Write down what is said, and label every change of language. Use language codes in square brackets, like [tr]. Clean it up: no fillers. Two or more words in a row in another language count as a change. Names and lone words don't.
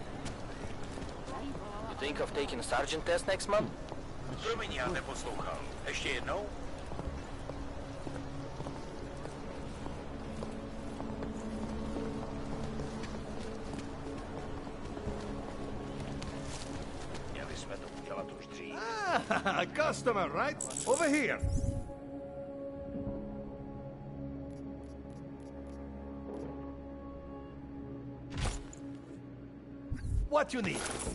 [en] You think of taking a sergeant test next month? [cs] Promiň, já neposlouchal. Ještě jednou? Měli jsme to udělat už dřív. [en] Ah, customer, right? Over here. What you need?